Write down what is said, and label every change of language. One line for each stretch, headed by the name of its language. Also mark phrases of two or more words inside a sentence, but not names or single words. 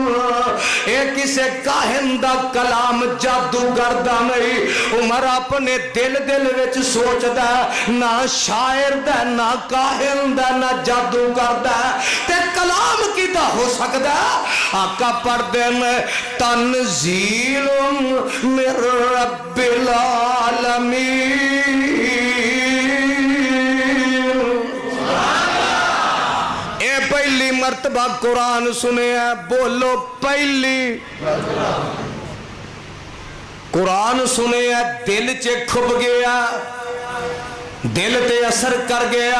Punjabi: اے کسے کاہن دا کلام جادوگر دا نہیں. عمر اپنے دل وچ سوچدا نا شاعر دا نا کاہن دا نا جادوگر دا تے کلام کیدا ہو سکدا. آقا پڑھدے نے
Arabic: تنزيل من رب العالمين.
Punjabi: اے پہلی مرتبہ قرآن سنے ہے، بولو پہلی قرآن سنے ہے، دل چ کھبھ گیا، دل تے اثر کر گیا.